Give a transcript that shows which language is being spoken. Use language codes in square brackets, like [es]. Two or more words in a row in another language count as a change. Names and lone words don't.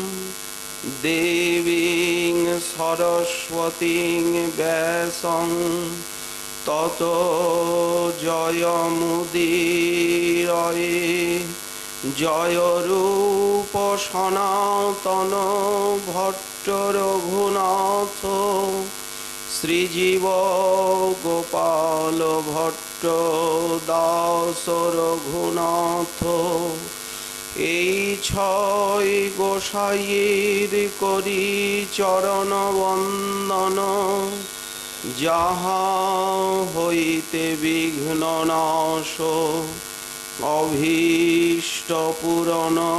[sa] देवीं सरस्वतीं व्यासं ततो जयमुदीरये जय [bn] रूप सनातन भट्ट रघुनाथ श्रीजीव गोपाल भट्ट दास रघुनाथ এই ছয় গোসাইয়ের করি চরণ বন্দন, যাহা হইতে বিঘ্ন নাশ অভীষ্ট পূরণ।